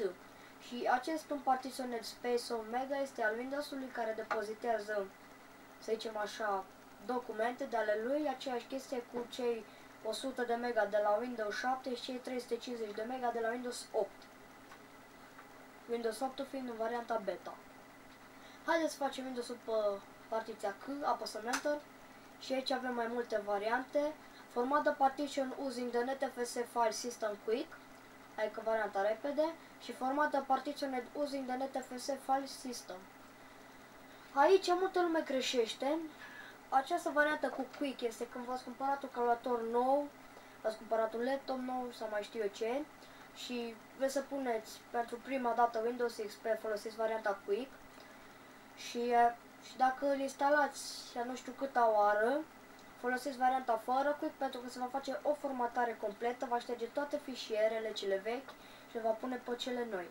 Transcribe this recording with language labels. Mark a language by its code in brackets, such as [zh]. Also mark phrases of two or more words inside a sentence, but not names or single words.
[ro] Și acest un partiționet space omega este al Windows-ului care depozitează, să zicem așa, documente de ale lui, aceeași chestie cu cei 100 de mega de la Windows 7 și cei 350 de mega de la Windows 8. Windows 8 fiind în varianta beta. Haideți să facem Windows-ul pe partiția C, apăsăm Enter și aici avem mai multe variante. [en] Format the partition using the NetFS file system quick, [ro] adică varianta repede, și [en] format the partition using the NetFS file system. [ro] Aici multă lume greșește. Această variantă cu Quick este când v-ați cumpărat un calculator nou, v-ați cumpărat un laptop nou sau mai știu eu ce și vreți să puneți pentru prima dată Windows XP, folosiți varianta Quick și dacă îl instalați nu știu câta oară, folosiți varianta fără Quick pentru că se va face o formatare completă, va șterge toate fișierele cele vechi și le va pune pe cele noi.